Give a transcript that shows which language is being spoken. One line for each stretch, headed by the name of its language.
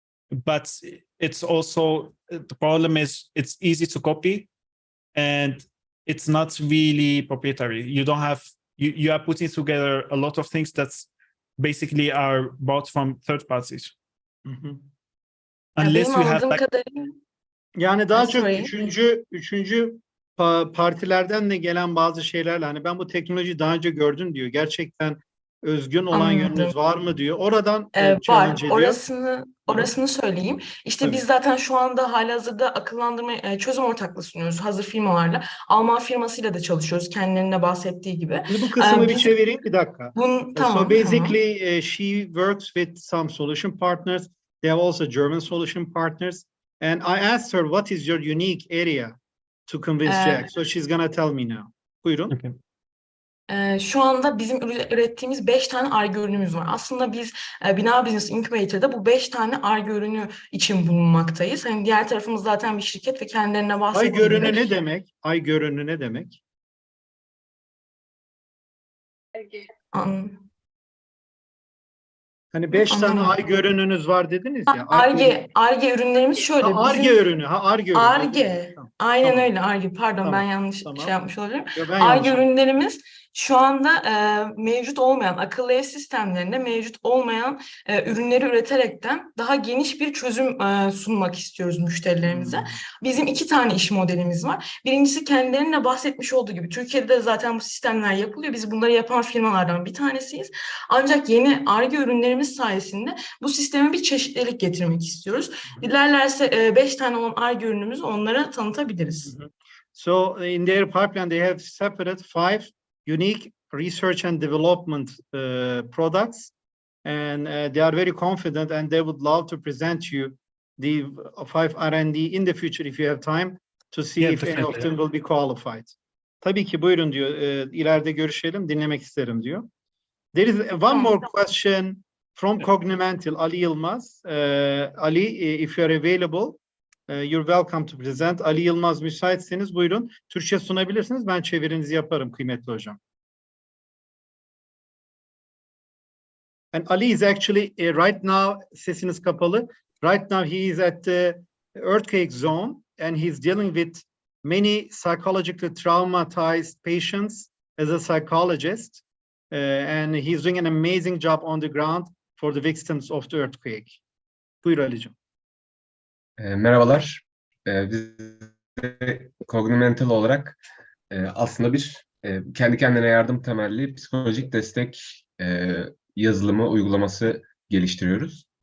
English: But it's also, the problem is it's easy to copy and it's not really proprietary. You don't have, you are putting together a lot of things that basically are bought from third parties. Mm-hmm. Unless you have like,
Turkish: yani daha çok üçüncü partilerden de gelen bazı şeylerle, hani ben bu teknolojiyi daha önce gördüm diyor. Gerçekten özgün olan yönünüz var mı diyor. Oradan var. Orasını söyleyeyim. İşte tabii. Biz zaten şu anda halihazırda akıllandırma çözüm ortaklığı sunuyoruz hazır firmalarla. Alman firmasıyla da çalışıyoruz kendilerine bahsettiği gibi. Şimdi bu kısmı bir çevireyim bir dakika. Tamam,
English: so basically she works with some solution partners. They have also German solution partners. And I asked her what is your unique area to convince Jack. So she's gonna tell me now.
Turkish: Buyurun.
English: Okay.
Turkish: Şu anda bizim ürettiğimiz 5 tane Ar-Ge ürünümüz var. Aslında biz Bina Business Incubator'da bu 5 tane Ar-Ge ürünü için bulunmaktayız. Hani diğer tarafımız zaten bir şirket ve kendilerine bahsettiği Ar-Ge ürünü ne demek? Ar-Ge ürünü ne demek? Hani 5 tane Ar-Ge ürününüz var dediniz ya. Ar-Ge ürünlerimiz şöyle. Ar-Ge ürünü. Ar-Ge ürünü. Ar-Ge. Aynen öyle Ar-Ge. Pardon ben yanlış şey yapmış olabilirim. Ar-Ge ürünlerimiz Şu anda mevcut olmayan, akıllı ev sistemlerinde mevcut olmayan ürünleri üreterekten daha geniş bir çözüm sunmak istiyoruz müşterilerimize. Bizim 2 tane iş modelimiz var. Birincisi kendilerinin de bahsetmiş olduğu gibi Türkiye'de de zaten bu sistemler yapılıyor. Biz bunları yapan firmalardan bir tanesiyiz. Ancak yeni Ar-Ge ürünlerimiz sayesinde bu sisteme bir çeşitlilik getirmek istiyoruz. Dilerlerse 5 tane olan Ar-Ge ürünümüzü onlara tanıtabiliriz. So in their pipeline they have separate 5 unique research and development products, and they are very confident, and they would love to present you the 5 R&D in the future if you have time to see if any of them will be qualified. Tabii ki buyurun diyor. İleride görüşelim, dinlemek isterim diyor.
English: There is one more question from Cognimental, Ali Yılmaz. Ali, if you are available, you're welcome to present.
Turkish: Ali Yılmaz, müsaitseniz buyurun. Türkçe sunabilirsiniz. Ben çevirinizi yaparım kıymetli hocam.
English: And Ali is actually right now,
Turkish: sesiniz kapalı.
English: Right now he is at the earthquake zone and he's dealing with many psychologically traumatized patients as a psychologist. And he's doing an amazing job on the ground for the victims of the earthquake.
Turkish: Buyur Ali'cim. Merhabalar. Biz Cognimental olarak aslında bir kendi kendine yardım temelli psikolojik destek yazılımı uygulaması geliştiriyoruz.